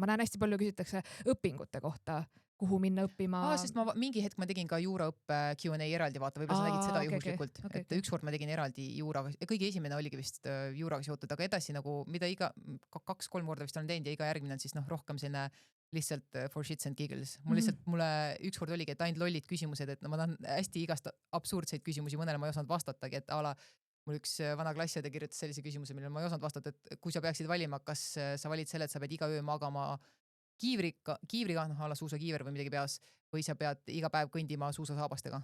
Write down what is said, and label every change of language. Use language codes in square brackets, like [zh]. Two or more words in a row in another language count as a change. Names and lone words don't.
[et] Ma näen hästi palju küsitakse õpingute kohta, kuhu minna õppima. Sest mingi hetk ma tegin ka juuraõppe Q&A eraldi, vaata, võib-olla sa nägid seda juhuslikult. Et ükskord ma tegin eraldi juuraga, ja kõige esimene oligi vist juuraga seotud, aga edasi nagu, mida 2-3 korda vist olen teinud ja iga järgmine on siis rohkem selline lihtsalt [en] for shits and giggles. [et] Mulle ükskord oligi, et ainult lollid küsimused, et ma tahan hästi igast absurdseid küsimusi, mõnele ma ei osanud vastatagi, et mul üks vana klassiõde kirjutas sellise küsimuse, millele ma ei osanud vastata, et kui sa peaksid valima, kas sa valid selle, et sa pead iga öö magama kiivriga, ala suusakiiver või midagi peas, või sa pead iga päev kõndima suusasaabastega.